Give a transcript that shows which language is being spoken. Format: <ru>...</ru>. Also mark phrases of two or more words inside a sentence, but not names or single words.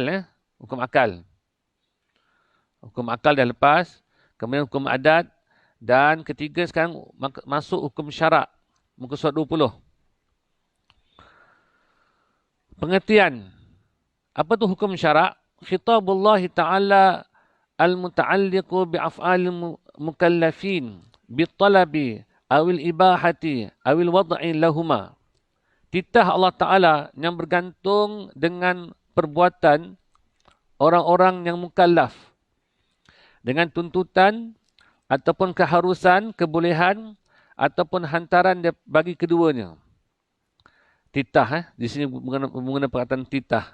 <ms>Hukum akal. Hukum akal dah lepas, kemudian hukum adat, dan ketiga sekarang masuk hukum syarak. Muka surat 20. Pengertian. Apa tu hukum syarak?</ms> <ar>خطاب الله تعالى المتعلق بأفعال المكلفين بالطلب أو الإباحة أو الوضع لهما.</ar> <ms>Titah Allah Ta'ala yang bergantung dengan perbuatan orang-orang yang mukallaf, dengan tuntutan ataupun keharusan, kebolehan ataupun hantaran bagi keduanya. Titah, di sini menggunakan perkataan titah.</ms>